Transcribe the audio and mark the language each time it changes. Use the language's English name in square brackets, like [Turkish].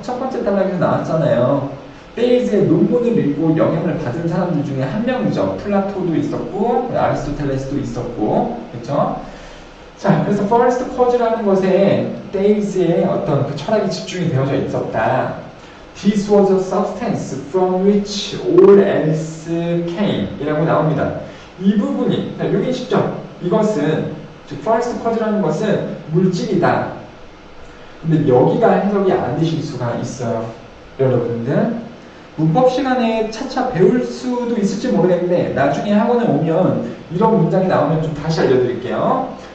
[Korean] 첫 번째 단락에서 나왔잖아요. 테이스의 논문을 읽고 영향을 받은 사람들 중에 한 명이죠. 플라토도 있었고 아리스토텔레스도 있었고, 그렇죠? 자, 그래서 first cause라는 것에 테이스의 어떤 그 철학이 집중이 되어져 있었다. [English] This was a substance from which all else came [Korean] 이라고 나옵니다. 이 부분이, 여기 쉽죠? 이것은, 즉 first cause라는 것은 물질이다. 근데 여기가 해석이 안 되실 수가 있어요. 여러분들 문법 시간에 차차 배울 수도 있을지 모르겠는데 나중에 학원에 오면 이런 문장이 나오면 좀 다시 알려드릴게요.